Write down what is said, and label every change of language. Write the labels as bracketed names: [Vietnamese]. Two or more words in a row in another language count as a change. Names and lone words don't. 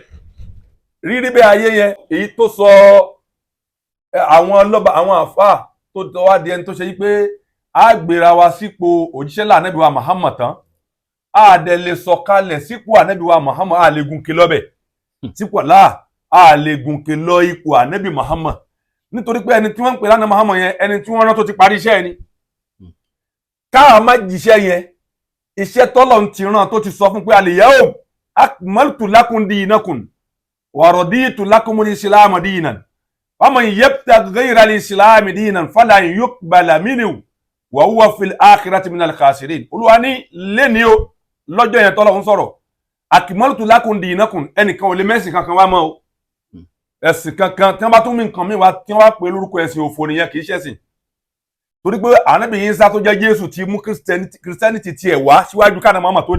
[Yoruba] rírí bẹ́ẹ̀ ayé yẹn, èyí tó sọ àwọn ọlọ́ba àwọn àfáà tó wá di ẹni tó ṣe yí pé a gbéra wa sípò òjíṣẹ́ là ànábì wa Muhammad tán, a dẹ̀ lè sọ̀kalẹ̀ sípò ànábì wa Muhammad, a lè gùnkè lọ́bẹ̀ sípò láà, a lè gùnkè lọ ipò ànábì Muhammad, nítorí pé ẹni tí wọ́n ń pè lánàá Muhammad yẹn, ẹni tí wọ́n rán tó ti parí iṣẹ́ ẹni. káà má jíṣẹ́ yẹn, iṣẹ́ tọ́lọ̀ ti rán tó ti sọ fún pé [Arabic] اليوم أكملت لكم دينكم ورضيت لكم الإسلام دينا ومن يبتغ غير الإسلام دينا فلن يقبل منه وهو في الآخرة من الخاسرين. [Yoruba] Olúwa ní lẹ́ni o lọ́jọ́ yẹn tọ́lọ̀ ń sọ̀rọ̀, [Arabic] أكملت لكم دينكم, [Yoruba] ẹnìkan ò lè mẹ́sìn kankan wá mọ́ o, ẹ̀sìn kankan tí wọ́n bá tún mí nǹkan mi wá tí wọ́n bá pè lórúkọ ẹ̀sìn òfò nìyẹn, kì í ṣẹ̀sìn. torí pé ànábì Ìsá tó jẹ́ Jésù ti mú Christianity tiẹ̀ wá síwájú káná Muhammad tó dé.